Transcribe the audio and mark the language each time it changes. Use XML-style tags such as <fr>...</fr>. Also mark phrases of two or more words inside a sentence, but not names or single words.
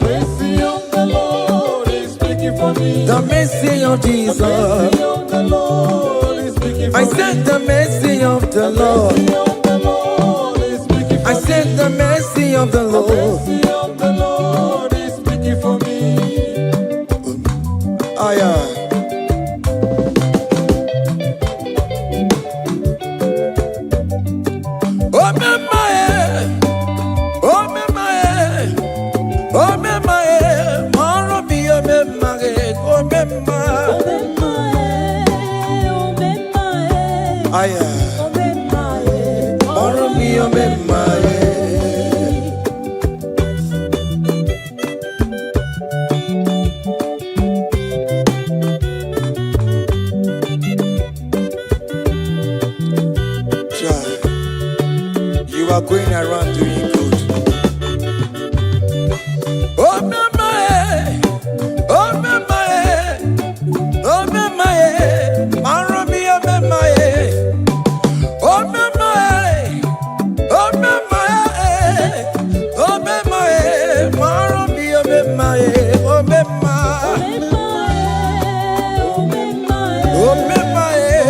<en>the Lord is speaking for me. The mercy of Jesus. The mercy of the Lord is speaking for I me. said the mercy of the Lord. The mercy of the Lord is speaking for I said the mercy of the The Lord. mercy of the Lord is speaking for me. Aya.</en> <ak>Oh me mae, oh me mae, oh me mae, maro bi oh me mae, oh me mae. Aya, maro bi oh me mae.</ak> <en>You are going around doing good.</en> <ak>Oh me mae, oh me mae, oh me mae, maro bi oh me mae, oh me mae, oh me mae, oh me mae, maro bi oh me mae, oh me mae, oh me mae.</ak>